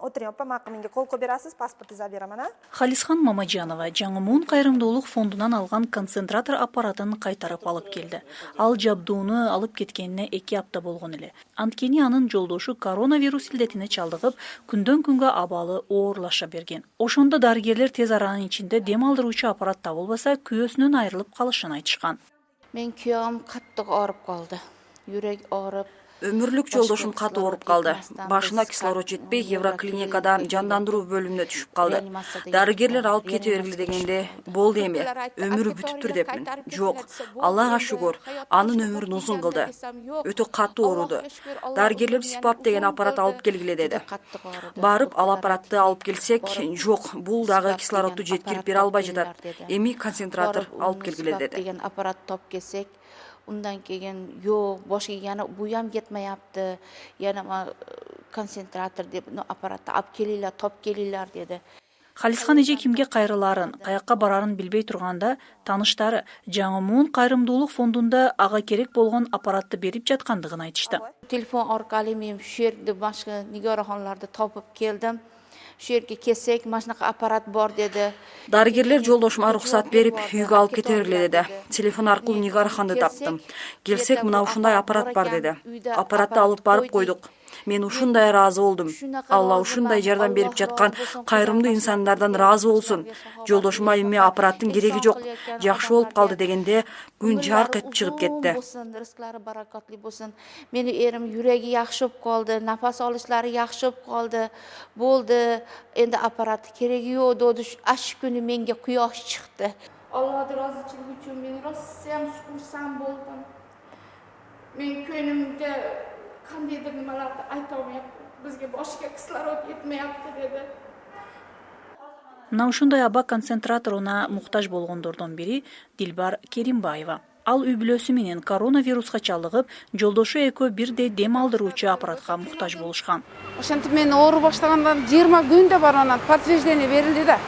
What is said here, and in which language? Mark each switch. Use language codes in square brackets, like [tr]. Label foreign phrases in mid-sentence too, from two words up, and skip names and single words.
[uz] opa, menga qo'l berasiz, pasportingizni beraman, ha? [ky] Xalisхан Мамаджанова Жаңымун кайрымдуулук фондунан алган концентратор аппаратын кайтарып алып келди. Ал жабдууну алып кеткенине 2 апта болгон эле. Анткени анын жолдошу коронавирус илдетине чалдыгып, күндөн күнгө абалы оорлаша берген. Ошондо дарыгерлер тез аранын ичинде дем алдыруучу аппарат табылбаса, күйөөсүнөн айрылып калышын айтышкан. [uz] Men kuyovim qattiq og'rib qoldi. Yurak og'rib. [ky] Өмүрлүк жолдошум катуу ооруп калды. Башына кислород жетпей, Евроклиникада жандандыруу бөлүмүнө түшүп калды. Дарыгерлер алып кете бергиле дегенде, болду эми, өмүрү бүтүптүр депмин. Жок, Аллага шүгүр, анын өмүрүн узун кылды. Өтө катуу ооруду. Дарыгерлер СИПАП деген аппарат алып келгиле деди. Барып, ал аппаратты алып келсек, жок, бул дагы кислородду жеткирип бере албай жатат. Эми концентратор алып келгиле деди. [uz] Degan apparat top kelsak, undan keyin yo'q, boshqa yana bu ham yetmayapti. Yana konsentrator deb apparatni olib kelinglar, top kelinglar dedi. [ky] Халисхан эже кимге кайрыларын, каякка барарын билбей турганда, таныштары Жаңымун кайрымдуулук фондунда ага керек болгон аппаратты берип жаткандыгын айтышты. [uz] Telefon orqali men shu yerda boshqa nigoraxonlarda topib keldim. Shu yerga kelsak, mana shunaqa apparat bor dedi. [ky] Дарыгерлер жолдошума уруксат берип, үйгө алып кете бергиле деди. Телефон аркылуу Нигарханды таптым. Келсек, мына ушундай аппарат бар деди. Аппаратты алып барып койдук. Мен ушундай ыраазы болдум. Алла ушундай жардам берип жаткан кайрымдуу инсандардан ыраазы болсун. Жолдошума эми аппараттын кереги жок, жакшы болуп калды дегенде күн жарк этип чыгып кетти. [uz] Rizqlari barakatli bo'lsin. Meni erim yuragi yaxshi bo'lib qoldi, nafas olishlari yaxshi bo'lib qoldi. Bo'ldi, endi apparat keragi yo'q dedi. Shu kuni menga quyosh chiqdi. Alloh roziligi uchun men rosayam xursand bo'ldim. Men ko'nglimda qandaydir nimalarni ayta olmayapti. Bizga boshqa kislorod yetmayapti dedi. [ky] Мына ушундай аба концентраторуна муктаж болгондордон бири Дилбар Керимбаева. Ал үй бүлөсү менен коронавируска чалдыгып, жолдошу экөө бирдей дем алдыруучу аппаратка муктаж болушкан. Ошентип мен оору баштагандан 20 күндө бар анан подтверждение берилди да.